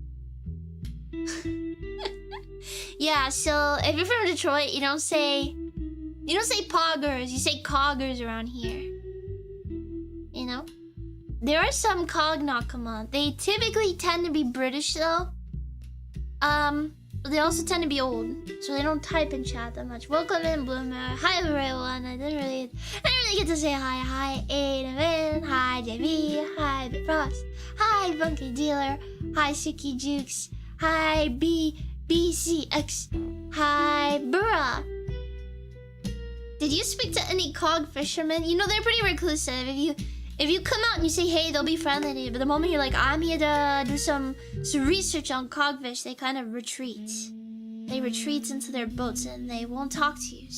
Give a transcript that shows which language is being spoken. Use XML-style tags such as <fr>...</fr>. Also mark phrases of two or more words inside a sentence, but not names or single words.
<en>Yeah, so if you're from Detroit, you don't say poggers, you say coggers around here. You know? There are some Cognacama. They typically tend to be British though. But they also tend to be old, so they don't type in chat that much. Welcome in, Bloomer. Hi everyone. I didn't really get to say hi. Hi Aiden, hi JB, hi Frost, hi Bunky Dealer, hi Suki Jukes, hi BCX, hi Burra. Did you speak to any cog fishermen? You know they're pretty reclusive. If you come out and you say hey, they'll be friendly to you. But the moment you're like, I'm here to do some research on cogfish, they kind of retreat. They retreat into their boats and they won't talk to you.</en>